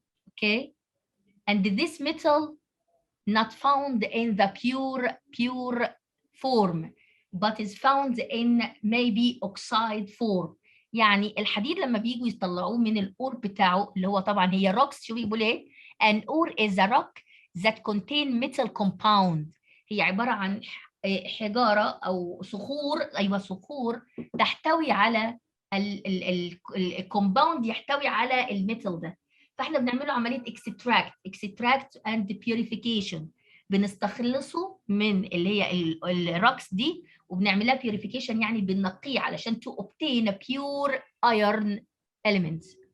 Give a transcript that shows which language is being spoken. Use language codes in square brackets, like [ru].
[en] Okay, and this metal not found in the pure form, but is found in maybe oxide form. [ar] يعني الحديد لما بييجوا يطلعوه من الأور بتاعه اللي هو طبعا هي rocks. شو بيقول ايه؟ [en] An ore is a rock that contain metal compound. [ar] هي عبارة عن حجارة أو صخور، أيوة صخور تحتوي على الكومباوند يحتوي على الميتال ده. فاحنا بنعمله عمليه [en] extract and purification. [ar] بنستخلصه من اللي هي الروكس دي وبنعملها purification، يعني بننقيه علشان [en] to obtain a pure iron element.